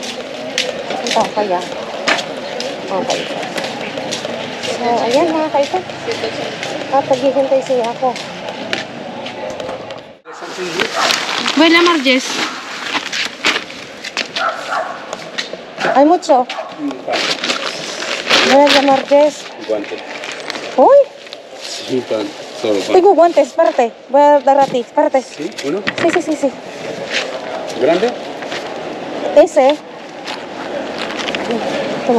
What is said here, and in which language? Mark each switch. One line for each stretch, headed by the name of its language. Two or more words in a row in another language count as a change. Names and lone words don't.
Filipino: Punta ko kaya. Mga kaikat. So, ayan mga kaikat. At naghihintay siya ako.
Spanish: Buena, Marges. Ay, mucho. Buenas Martes. Guantes. Uy, Sí, pan. Solo pan. tengo guantes, espérate. Voy a dar a ti, espérate. ¿Sí? ¿Uno? Sí. ¿Grande? Ese. Toma.